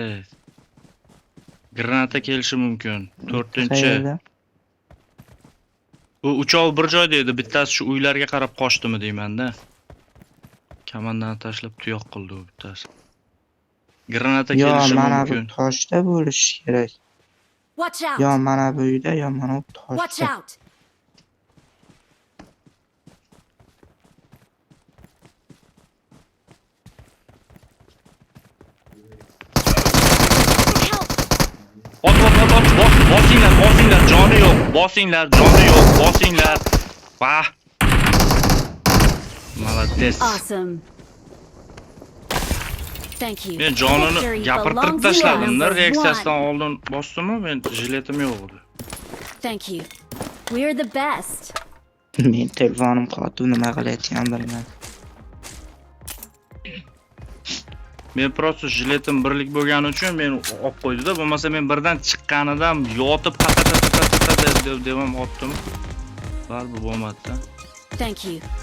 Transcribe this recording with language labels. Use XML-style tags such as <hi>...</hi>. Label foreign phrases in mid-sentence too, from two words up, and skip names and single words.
<uz>Granata kelishi mumkin. 4-chi. Qayerda? Bu uchov bir joyda edi. Bittasi shu uylarga qarab qochdimi deyman-da. Kamandani tashlab tuyoq qildi u bittasi. Granata Yo, kelishi mana bu mumkin. toshda bo'lishi kerak.</uz> <en>Watch</en> <uz>Yo,</uz> <en>out.</en> <uz>mana bu uyda, yo mana bu</uz> <en>Watch</en> <uz>toshda.</uz> <en>out. Help.</en> <uz>Bosinglar, joni yo'q. Bosinglar. Bah. Молодец.</uz> <en>Awesome. Thank you.</en> <uz>Men jonini</uz> <en>Victory</en> <uz>gapirtirib</uz> <en>belongs to</en> <uz>tashladim.</uz> <en>number</en> <uz>Reaksiyasidan</uz> <en>one.</en> <uz>oldin bosdim-ku, men jiletim yo'q edi.</uz> <en>Thank you. We're the best.</en> <uz>Men telefonim qotib nima qilayotganimni bilmadim. Men просто jiletim birlik bo'lgani uchun men olib qo'ydi-da, bo'lmasa men birdan chiqqanidan yotib qata devam otdim. Baribir bo'lmadi-da.</uz> <en>Thank you.</en>